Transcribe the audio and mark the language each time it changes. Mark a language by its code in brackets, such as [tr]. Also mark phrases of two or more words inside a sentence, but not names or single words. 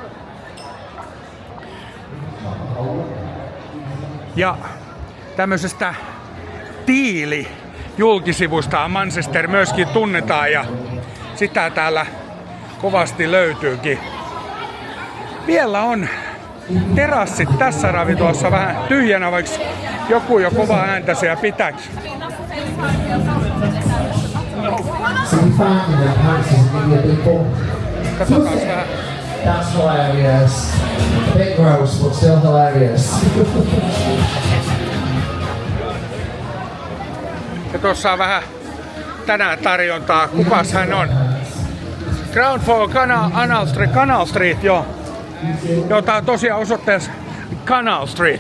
[fi] Ja tämmöisestä Tiili-julkisivusta Manchester myöskin tunnetaan ja sitä täällä kovasti löytyykin. Vielä on terassit tässä ravintolassa vähän tyhjänä, vaikka joku jo kova ääntä siellä pitääkin. Katsotaan vähän. [en] That's hilarious. A bit gross, but still hilarious. [fi] Ja tuossa on vähän tänään tarjontaa. Kukas hän on? [en] Ground Floor Canal Street, [fi] joo. Tää on tosiaan osoitteessa Canal Street.